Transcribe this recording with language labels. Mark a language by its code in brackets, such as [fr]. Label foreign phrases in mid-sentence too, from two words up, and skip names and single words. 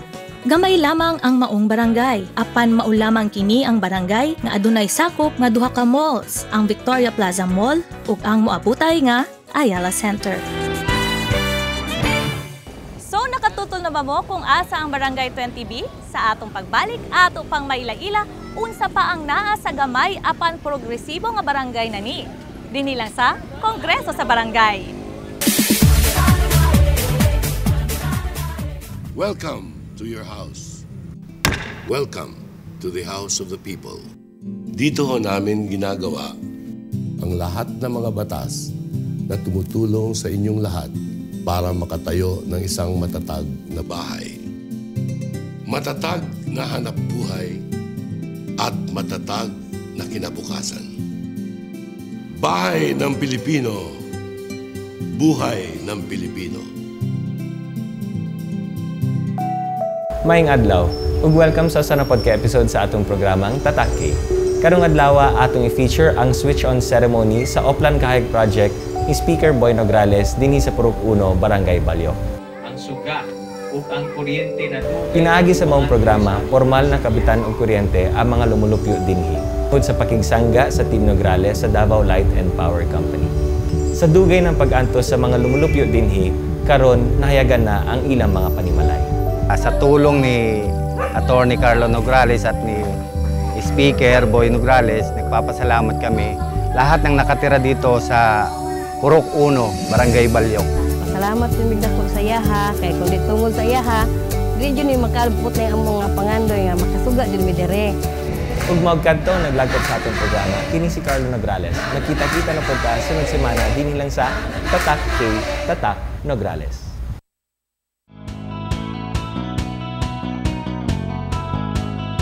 [ceb] Gamay lamang ang maong barangay, apan mao lamang kini ang barangay nga adunay sakop nga duha ka malls, ang Victoria Plaza Mall ug ang moabutay nga Ayala Center. So nakatutol na ba mo kung asa ang Barangay 20B? Sa atong pagbalik ato pang maila-ila, unsa pa ang naa sa gamay apan progresibo nga barangay nani. Dinhi lang sa Kongreso sa Barangay. [en] Welcome to your house. Welcome to the house of the people. [tl] Dito ho namin ginagawa ang lahat ng mga batas na tumutulong sa inyong lahat para makatayo ng isang matatag na bahay. Matatag na hanap buhay at matatag na kinabukasan. Bahay ng Pilipino, buhay ng Pilipino. [ceb] Maayong adlaw, ug welcome sa na [en] podcast episode [ceb] sa atong programang Tatak K. Karong adlaw atong i-feature ang [en] switch-on ceremony [ceb] sa Oplan Kahig Project ni Speaker Boy Nograles dinhi sa Purok 1, Barangay Balyok. Ang suga ug ang kuryente na pinaagi sa maong programa, formal na kabitan og kuryente ang mga lumulupyo dinhi tungod sa pakigsangga sa Team Nograles sa Davao Light and Power Company. Sa dugay ng pag-antos sa mga lumulupyo dinhi, karon nahayagan na ang ilang mga panimalay. [tl] Sa tulong ni Attorney Carlo Nograles at ni Speaker Boy Nograles, nagpapasalamat kami lahat ng nakatira dito sa Purok 1, Barangay Balyok. [ceb] Salamat sa migdako sa iyaha, kay kung di tungod sa iyaha, di dyan yung makalpot na yung mga pangandoy nga makasuga dyan mi dire. Ug magkadto naglagkot sa atong programa, kini si Carlo Nograles. Nagkita-kita na podcast sunod semana dinhi lang sa Tatak K, Tatak Nograles.